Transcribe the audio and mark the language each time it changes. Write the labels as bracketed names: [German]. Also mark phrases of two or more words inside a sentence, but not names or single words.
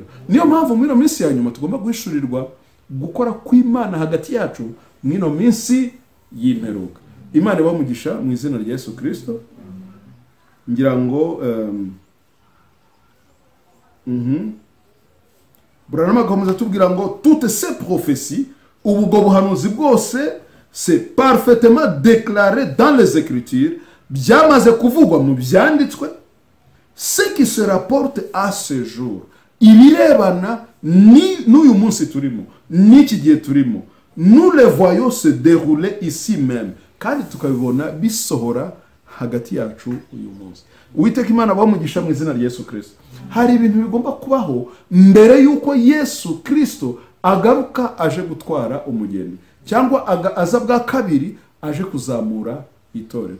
[Kinyarwanda] Niyo mpamvu muri ino minsi ya nyuma tugomba guhishurirwa gukora kw'Imana hagati yacu muri ino minsi y'imperuka. Imana ibamugisha mu izina rya Yesu Kristo. Ngira ngo Branham akomeza tubwira ngo [French] toutes ces prophéties, [Kinyarwanda] ubwo buhanuzi bwose, [French] c'est parfaitement déclaré dans les Écritures, [Kinyarwanda] byamaze kuvugwa mu byanditswe, [French] ce qui se rapporte à ce jour, [Kinyarwanda] ibirebana n'uyu munsi turimo, n'iki gihe turimo, [French] nous les voyons se dérouler ici même, [Kinyarwanda] kandi tukabibona bisohora hagati yacu uyu munsi. Uwiteka Imana bamugisha mu izina rya Yesu Kristo. Hari ibintu bigomba kubaho mbere yuko Yesu Kristo agaruka aje gutwara umugeni, cyangwa aza bwa kabiri aje kuzamura itorero.